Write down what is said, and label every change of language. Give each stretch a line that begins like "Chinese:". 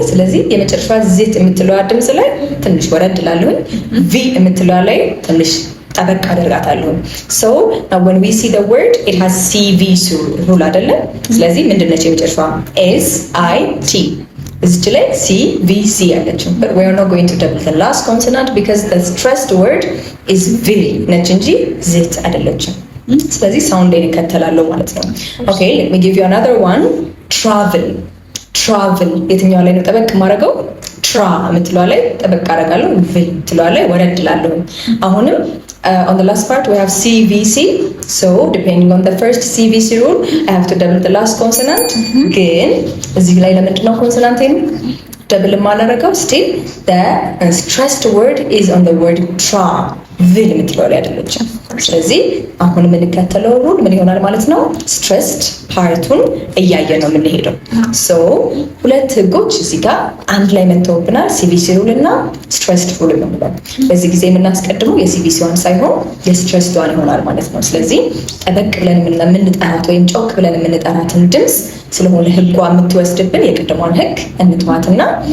Amharic: ስለዚህ የመጨረሻዋ ዚት የምትለዋ ድምጽ ላይ ትንሽ ወረድ ላለሁኝ ቪ የምትለዋ ላይ ትንሽ ጠበቅ አደርጋታለሁ።
English: so now when we see the word it has CVC rule
Amharic: አይደለ? ስለዚህ ምንድነው የመጨረሻዋ
English: SIT
Amharic: እዚች ላይ
English: CVC
Amharic: ያለችው
English: but we are not going to double the last consonant because the stressed word is V
Amharic: ነች እንጂ ዚት አይደለችም። ስለዚህ ሳውንድ ላይ እንከተላለሁ ማለት ነው።
English: okay let me give you another one travel
Amharic: የትኛው ላይ ነው ጠበቅ ማድረገው ትራ የምትለዋ ላይ ጠበቅ አደርጋለሁ ቪ የምትለዋ ላይ ወረድ እላለሁ። አሁንም
English: on the last part we have CVC so depending on the first CVC rule I have to double the last consonant
Amharic: ግን እዚህ ላይ ለምንድነው ኮንሶናንቴን ደብል ማላረጋው
English: still the stressed word is on the word tra
Amharic: ቪል የምትለዋ ላይ አይደለችም። ስለዚህ አሁን የምንከተለው ሩል ምን ይሆናል ማለት ነው? ስትሬስድ ፓርቱን እያየ ነው የምንሄደው። ሶ ሁለት ህጎች እዚህ ጋር አንድ ላይ መተውብናል፣ CVC ሩል እና ስትሬስድ ሩል ነው። በዚህ ጊዜ የምናስቀድመው የCVC ዋን ሳይሆን የስትሬስድ ዋን ይሆናል ማለት ነው። ስለዚህ ጠበቅ ብለን የምንጠራት ወይም ጮክ ብለን የምንጠራትን ድምጽ ስለሆነ ህጓ የምትወስድብን የቅድሟን ህግ እንትዋትና